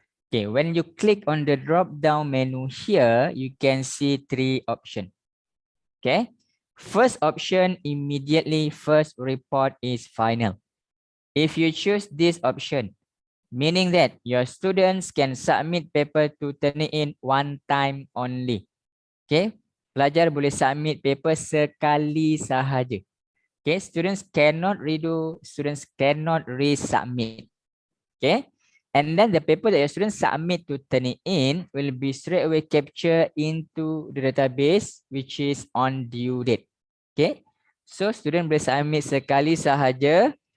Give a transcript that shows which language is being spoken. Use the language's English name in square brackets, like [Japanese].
[English] Okay, when you click on the drop-down menu here, you can see 3 options. Okay, first option, immediately first report is final. If you choose this option, meaning that your students can submit paper to Turnitin one time only. [Malay] Okay, pelajar boleh submit paper sekali sahaja. [English] Okay, students cannot redo, students cannot resubmit. Okay, and then the paper that your students submit to Turnitin will be straight away captured into the database, which is on due date. [Malay] Okay, so student boleh submit sekali sahaja.